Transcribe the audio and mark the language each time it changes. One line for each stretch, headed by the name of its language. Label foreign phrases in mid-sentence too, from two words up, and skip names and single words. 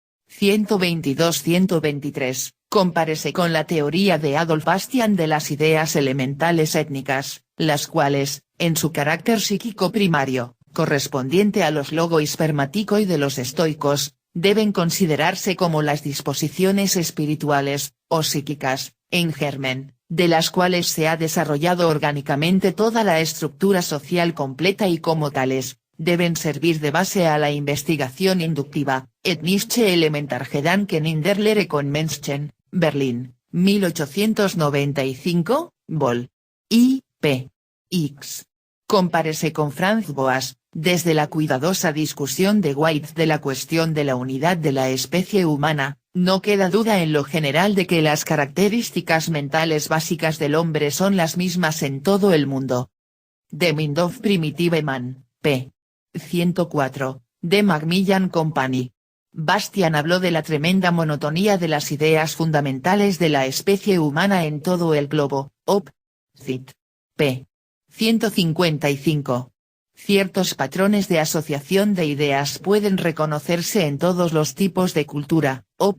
Spanish: 122-123, compárese con la teoría de Adolf Bastian de las ideas elementales étnicas, las cuales, en su carácter psíquico primario, correspondiente a los logoispermático y de los estoicos, deben considerarse como las disposiciones espirituales, o psíquicas, en germen, de las cuales se ha desarrollado orgánicamente toda la estructura social completa y como tales, deben servir de base a la investigación inductiva. Ethnische Elementargedanken in der Lehre von Menschen, Berlín, 1895, Vol. I. P. X. Compárese con Franz Boas, desde la cuidadosa discusión de White de la cuestión de la unidad de la especie humana, no queda duda en lo general de que las características mentales básicas del hombre son las mismas en todo el mundo. The Mind of Primitive Man, p. 104, de Macmillan Company. Bastian habló de la tremenda monotonía de las ideas fundamentales de la especie humana en todo el globo, op. Cit. p. 155. Ciertos patrones de asociación de ideas pueden reconocerse en todos los tipos de cultura, op.